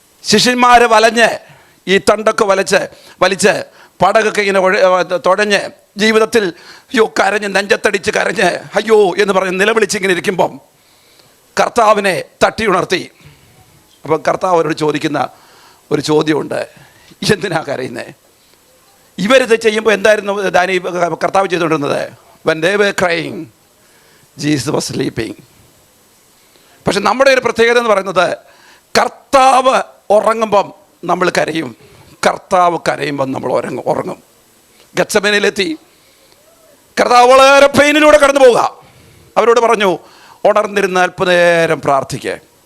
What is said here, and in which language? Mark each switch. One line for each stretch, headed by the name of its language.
Malayalam: ശിഷ്യന്മാര് വലഞ്ഞ് ഈ തണ്ടൊക്കെ വലിച്ച് പടകൊക്കെ ഇങ്ങനെ തുഴഞ്ഞ് ജീവിതത്തിൽ കരഞ്ഞ് നെഞ്ചത്തടിച്ച് കരഞ്ഞ് അയ്യോ എന്ന് പറഞ്ഞ് നിലവിളിച്ചിങ്ങനെ ഇരിക്കുമ്പം കർത്താവിനെ തട്ടി ഉണർത്തി. അപ്പം കർത്താവ് അവരോട് ചോദിക്കുന്ന ഒരു ചോദ്യമുണ്ട്, എന്തിനാ കരയുന്നത്? ഇവരിത് ചെയ്യുമ്പോൾ എന്തായിരുന്നു കർത്താവ് ചെയ്തുകൊണ്ടിരുന്നത്?
English: when they were crying, Jesus was sleeping.
Malayalam: പക്ഷെ നമ്മുടെ ഒരു പ്രത്യേകത എന്ന് പറയുന്നത്, കർത്താവ് ഉറങ്ങുമ്പം നമ്മൾ കരയും, കർത്താവ് കരയുമ്പം നമ്മൾ ഉറങ്ങും. ഗത്സമനയിലെത്തി കർത്താവ് വളരെ പെയിനിലൂടെ കടന്നു പോവുക. അവരോട് പറഞ്ഞു, ഉണർന്നിരുന്ന് അല്പനേരം പ്രാർത്ഥിക്കുക.